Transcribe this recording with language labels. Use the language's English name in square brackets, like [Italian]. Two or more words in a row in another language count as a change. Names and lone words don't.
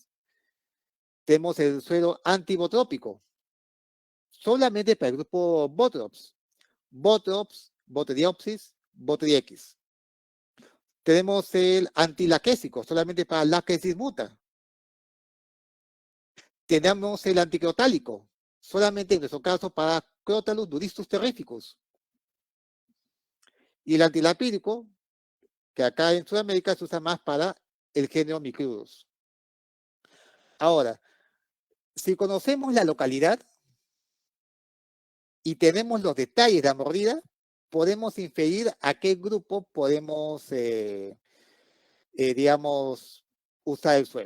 [Spanish] Tenemos el suero antibotrópico, solamente para el grupo Botrops, Botriopsis, Botriex. Tenemos el antilaquésico, solamente para Laquesis muta. Tenemos el anticrotálico, solamente en nuestro caso para Crotalus duristus terrificus. Y el antilapídico, que acá en Sudamérica se usa más para el género Micrudus. Ahora, si conocemos la localidad y tenemos los detalles de la mordida, podemos inferir a qué grupo podemos, digamos, usar el suero.